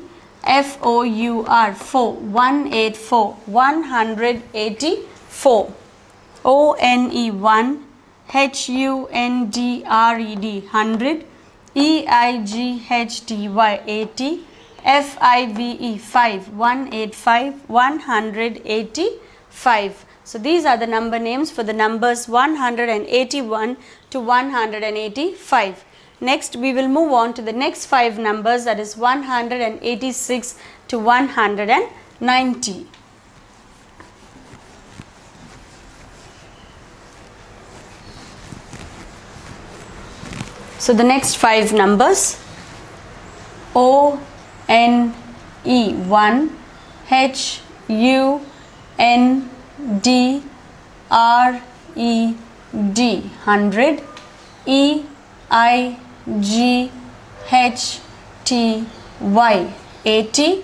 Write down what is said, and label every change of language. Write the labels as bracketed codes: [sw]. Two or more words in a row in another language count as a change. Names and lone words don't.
[en] F O U R 4 184 184. O N E 1 H U N D R E D 100. E I G H T Y 80. F I V E 5 185 185. So these are the number names for the numbers 181 to 185. Next we will move on to the next 5 numbers, that is 186 to 190. So the next 5 numbers: O N E 1 H U N D R E D 100. E I G H T Y 80.